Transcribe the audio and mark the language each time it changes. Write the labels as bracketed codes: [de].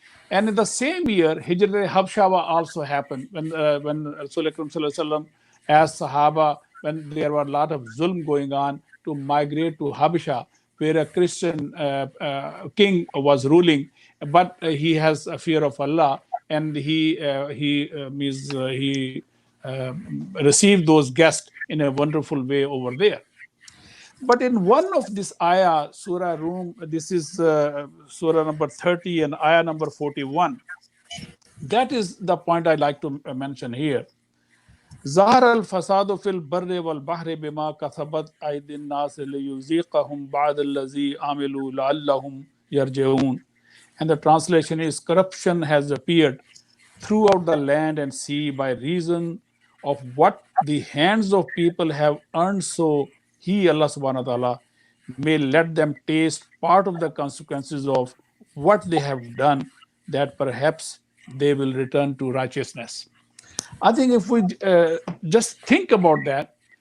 [en] And in the same year, Hijrat Habshawa also happened when Rasul Akram sallallahu alaihi wasallam asked Sahaba, when there were a lot of zulm going on, to migrate to Habsha, where a Christian king was ruling, but he has a fear of Allah, and he received those guests in a wonderful way over there. But in one of this ayah, Surah Rum, this is Surah number 30 and ayah number 41. That is the point I'd like to mention here. [ar] ظهر الفساد في البر والبحر بما كسبت أيدي الناس ليذيقهم بعض الذي عملوا لعلهم يرجعون. [en] And the translation is, corruption has appeared throughout the land and sea by reason of what the hands of people have earned, so He, Allah subhanahu wa ta'ala, may let them taste part of the consequences of what they have done, that perhaps they will return to righteousness. I think if we just think about that,